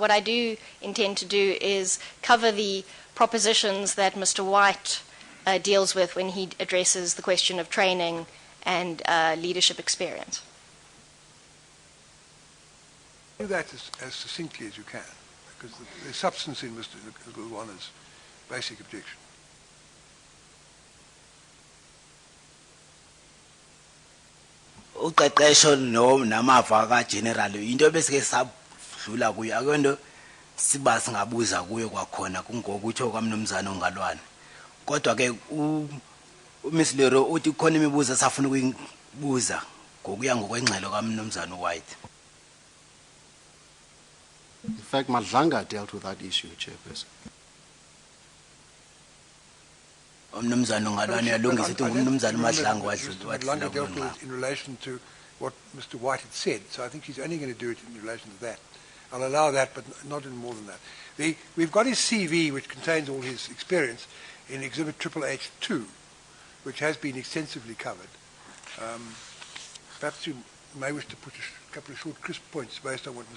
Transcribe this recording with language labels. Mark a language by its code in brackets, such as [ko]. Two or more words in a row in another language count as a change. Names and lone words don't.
[en] What I do intend to do is cover the propositions that Mr. White deals with when he addresses the question of training and leadership experience. Do that as succinctly as you can, because the substance in Mr. Luana's basic objection. [xh] Uqeqesho namava kageneral into ebesike sadlula kuyo akwento siba singabuza kuyo kwakhona kungokutsho kwamnumzana ongalwane. Kodwa ke uMiss Lero uthi khona imibuzo esafuna ukuyibuza ngokuya ngokwengxelo kaMnumzana White. [en] In fact, Madlanga dealt with that issue, Chairperson. [xh] Umnumzana ongalwane yalungisa ithi umnumzana Madlanga [en] Madlanga dealt with it in relation to what Mr. White had said, so I think he's only going to do it in relation to that. I'll allow that, but not in more than that. We've got his CV, which contains all his experience. in Exhibit H2, which has been extensively covered. Perhaps you may wish to put a couple of short, crisp points based on what Mr.